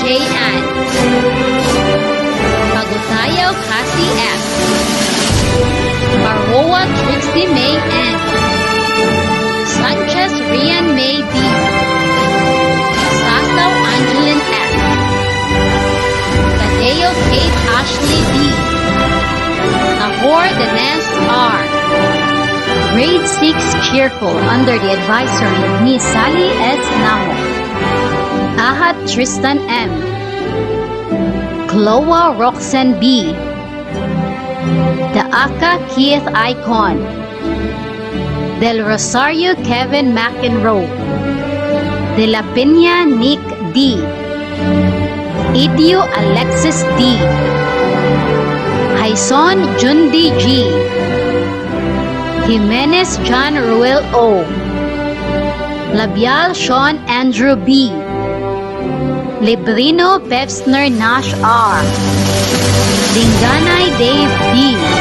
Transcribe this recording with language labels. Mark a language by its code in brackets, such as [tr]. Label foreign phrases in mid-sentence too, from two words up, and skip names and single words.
[en] Ann, Pagutayaw Cassie S, Baroa Trixie May N, Sanchez Rian May D, Sasaw Angeline S, Tadeo Kate Ashley D, Ahor Danes R, Grade 6 Cheerful under the advisory of Miss Sally S. Namo, Ahat Tristan M, Chloa Roxanne B, The Aka Keith Icon, Del Rosario Kevin McEnroe, De La Peña Nick D, Idio Alexis D, Haison Jundi G, Jimenez John Ruel O, Labial Sean Andrew B, Librino Pevsner Nash R, Dinganay Dave D,